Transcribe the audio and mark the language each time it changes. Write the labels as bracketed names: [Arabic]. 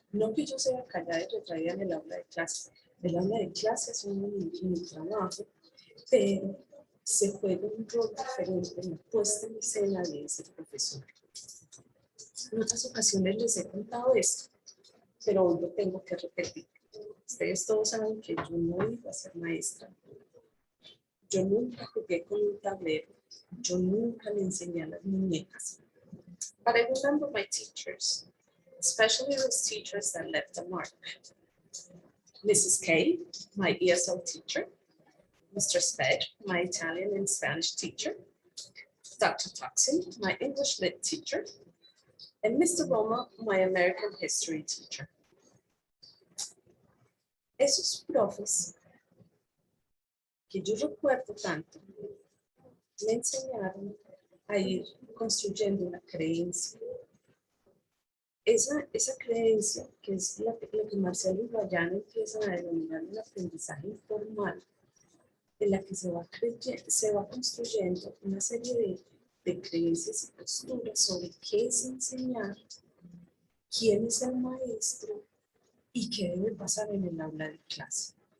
[Spanish] No que yo sea callada y retraída en el aula de clase. El aula de clase es mi trabajo, pero se juega un rol diferente en la puesta en escena de ese profesor. En otras ocasiones les he contado esto, pero hoy lo tengo que repetir. Ustedes todos saben que yo no iba a ser maestra. Yo nunca jugué con un tablero. Yo nunca le enseñé a las muñecas. [English] But I remember my teachers, especially those teachers that left a mark. Mrs. K, my ESL teacher. Mr. Sped, my Italian and Spanish teacher. Dr. Toxin, my English Lit teacher. And Mr. Roma, my American history teacher. [Spanish] Esos profes que yo recuerdo tanto, me enseñaron a ir construyendo una creencia. Esa creencia, que es lo que Marcelo y Guayana empiezan a denominar el aprendizaje informal, en la que se va construyendo una serie de creencias y posturas sobre qué es enseñar, quién es el maestro y qué debe pasar en el aula de clase.